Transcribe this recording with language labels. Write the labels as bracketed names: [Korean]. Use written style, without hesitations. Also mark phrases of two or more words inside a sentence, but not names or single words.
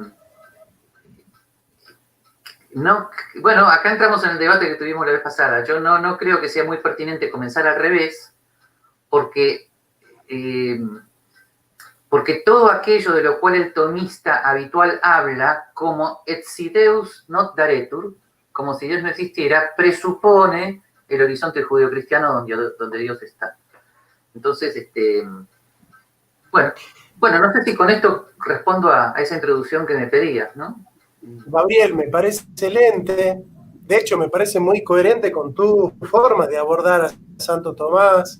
[Spanish] No, bueno, acá entramos en el debate que tuvimos la vez pasada. Yo no creo que sea muy pertinente comenzar al revés, porque todo aquello de lo cual el tomista habitual habla, como [Latin] et si Deus not daretur, [Spanish] como si Dios no existiera, presupone el horizonte judeocristiano donde Dios está. Entonces, bueno, no sé si con esto respondo a esa introducción que me pedías, ¿no? Gabriel, me parece excelente. De hecho, me parece muy coherente con tu forma de abordar a Santo Tomás.